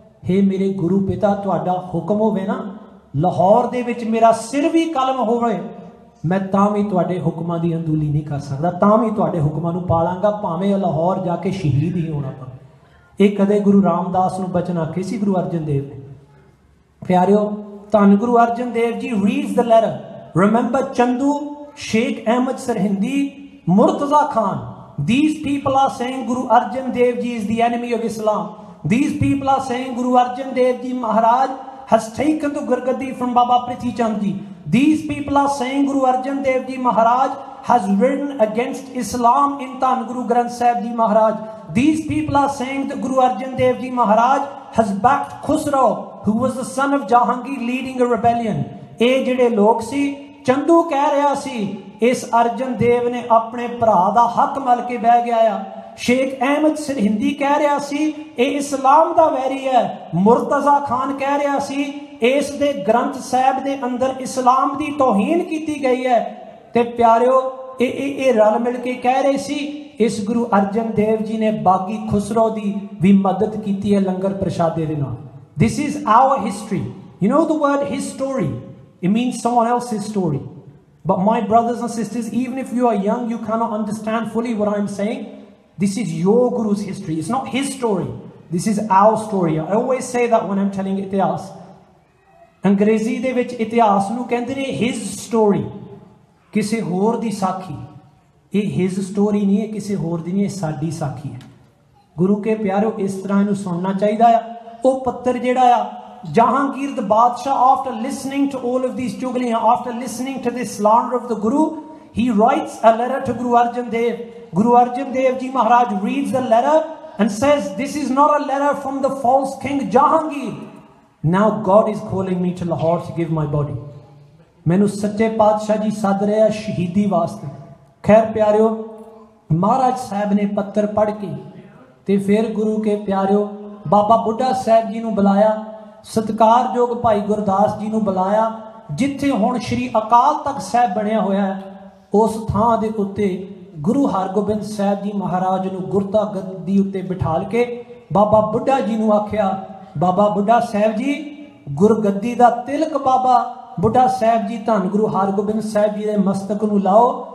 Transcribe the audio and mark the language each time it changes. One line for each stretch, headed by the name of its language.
Punjabi: ਹੇ ਮੇਰੇ ਗੁਰੂ ਪਿਤਾ, ਤੁਹਾਡਾ ਹੁਕਮ ਹੋਵੇ ਨਾ, ਲਾਹੌਰ ਦੇ ਵਿੱਚ ਮੇਰਾ ਸਿਰ ਵੀ ਕਲਮ ਹੋਵੇ, ਮੈਂ ਤਾਂ ਵੀ ਤੁਹਾਡੇ ਹੁਕਮਾਂ ਦੀ ਅੰਦੂਲੀ ਨਹੀਂ ਕਰ ਸਕਦਾ, ਤਾਂ ਵੀ ਤੁਹਾਡੇ ਹੁਕਮਾਂ ਨੂੰ ਪਾਲਾਂਗਾ, ਭਾਵੇਂ ਲਾਹੌਰ ਜਾ ਕੇ ਸ਼ਹੀਦ ਹੀ ਹੋਣਾ ਪਵੇ. ਇਹ ਕਦੇ ਗੁਰੂ ਰਾਮਦਾਸ ਨੂੰ ਬਚਨ ਆਖੇ ਸੀ ਗੁਰੂ ਅਰਜਨ ਦੇਵ ਨੇ. ਪਿਆਰਿਓ, ਧੰਨ ਗੁਰੂ ਅਰਜਨ ਦੇਵ ਜੀ
English: Reads the letter. Remember Chandu, Sheikh Ahmad Sirhindi, Murtaza Khan. These people are saying Guru Arjan Dev Ji is the enemy of Islam. These people are saying Guru Arjan Dev Ji Maharaj has taken the Gurgaddi from Baba Prithi Chand ji. These people are saying Guru Arjan Dev Ji Maharaj has written against Islam in Dhan Guru Granth Sahib Ji Maharaj. These people are saying that Guru Arjan Dev Ji Maharaj has backed Khusrau, who was the son of Jahangir, leading a rebellion.
Punjabi: ਇਹ ਜਿਹੜੇ ਲੋਕ ਸੀ, ਚੰਦੂ ਕਹਿ ਰਿਹਾ ਸੀ ਇਸ ਅਰਜਨ ਦੇਵ ਨੇ ਆਪਣੇ ਭਰਾ ਦਾ ਹੱਕ ਮਲ ਕੇ ਬਹਿ ਗਿਆ ਆ। ਸ਼ੇਖ ਅਹਿਮਦ ਸਰਹਿੰਦੀ ਕਹਿ ਰਿਹਾ ਸੀ ਇਹ ਇਸਲਾਮ ਦਾ ਵੈਰੀ ਹੈ। ਮੁਰਤਜ਼ਾ ਖਾਨ ਕਹਿ ਰਿਹਾ ਸੀ ਇਸ ਦੇ ਗ੍ਰੰਥ ਸਾਹਿਬ ਦੇ ਅੰਦਰ ਇਸਲਾਮ ਦੀ ਤੋਹੀਨ ਕੀਤੀ ਗਈ ਹੈ। ਤੇ ਪਿਆਰਿਓ ਇਹ ਰਲ ਮਿਲ ਕੇ ਕਹਿ ਰਹੇ ਸੀ ਇਸ ਗੁਰੂ ਅਰਜਨ ਦੇਵ ਜੀ ਨੇ ਬਾਗੀ ਖੁਸਰੋ ਦੀ ਵੀ ਮਦਦ ਕੀਤੀ ਹੈ ਲੰਗਰ ਪ੍ਰਸ਼ਾਦੇ ਦੇ ਨਾਲ।
English: This is our history. You know the word his story, it means someone else's story. But my brothers and sisters, even if you are young, you cannot understand fully what I'm saying. This is your Guru's history. It's not his story. This is our story. I always say that when I'm telling ਇਤਿਹਾਸ।
Punjabi: ਅੰਗਰੇਜ਼ੀ ਦੇ ਵਿੱਚ ਇਤਿਹਾਸ ਨੂੰ ਕਹਿੰਦੇ ਨੇ
English: his story,
Punjabi: ਕਿਸੇ ਹੋਰ ਦੀ ਸਾਖੀ। ਇਹ
English: his story
Punjabi: ਨਹੀਂ ਹੈ, ਕਿਸੇ ਹੋਰ ਦੀ ਨਹੀਂ, ਇਹ ਸਾਡੀ ਸਾਖੀ ਹੈ। ਗੁਰੂ ਕੇ ਪਿਆਰਿਓ ਇਸ ਤਰ੍ਹਾਂ ਇਹਨੂੰ ਸੁਣਨਾ ਚਾਹੀਦਾ ਆ। ਉਹ ਪੱਤਰ ਜਿਹੜਾ ਆ
English: Jahangir the Badshah, after listening to all of these chugaliyan, after listening to this slander of the Guru, he writes a letter to Guru Arjan Dev. Guru Arjan Dev Ji Maharaj reads the letter and says, this is not a letter from the false king Jahangir. Now God is calling me to Lahore to give my body.
Punjabi: Mainu sache Padshah ji sad rahe hai shaheedi waste. Khair pyareo, Maharaj Sahib ne pattar pad ke te fir Guru ke pyareo Baba Buddha Sahib ji nu bulaya, ਸਤਿਕਾਰਯੋਗ ਭਾਈ ਗੁਰਦਾਸ ਜੀ ਨੂੰ ਬੁਲਾਇਆ, ਜਿੱਥੇ ਹੁਣ ਸ਼੍ਰੀ ਅਕਾਲ ਤਖਤ ਸਾਹਿਬ ਬਣਿਆ ਹੋਇਆ ਹੈ। ਉਸ ਥਾਂ ਦੇ ਉੱਤੇ ਗੁਰੂ ਹਰਗੋਬਿੰਦ ਸਾਹਿਬ ਜੀ ਮਹਾਰਾਜ ਨੂੰ ਗੁਰਤਾ ਗੱਦੀ ਉੱਤੇ ਬਿਠਾਲ ਕੇ ਬਾਬਾ ਬੁੱਢਾ ਜੀ ਨੂੰ ਆਖਿਆ, ਬਾਬਾ ਬੁੱਢਾ ਸਾਹਿਬ ਜੀ ਗੁਰਗੱਦੀ ਦਾ ਤਿਲਕ ਬਾਬਾ ਬੁੱਢਾ ਸਾਹਿਬ ਜੀ ਧੰਨ ਗੁਰੂ ਹਰਗੋਬਿੰਦ ਸਾਹਿਬ ਜੀ ਦੇ ਮਸਤਕ ਨੂੰ ਲਾਓ।